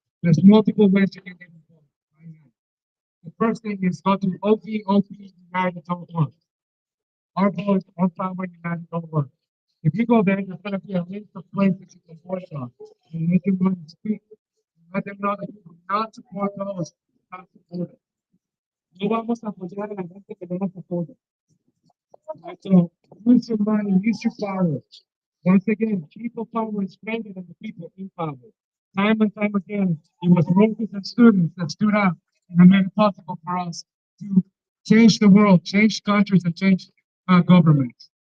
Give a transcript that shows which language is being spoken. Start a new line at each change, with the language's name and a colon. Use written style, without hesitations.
English: There's multiple ways you can get involved. Right now. The first thing is go to OPOPUnited.org. Our voice, our power, United.org. If you go there, there's going to be a list of places you can voice on. And let them know you speak. Let them know that you do not support those who do not support it.
Spanish: No vamos a apoyar a la gente que no nos apoya.
English: So use your money, use your power. Once again, people power is greater than the people in power. Time and time again, it was workers and students that stood up and made it possible for us to change the world, change countries, and change governments.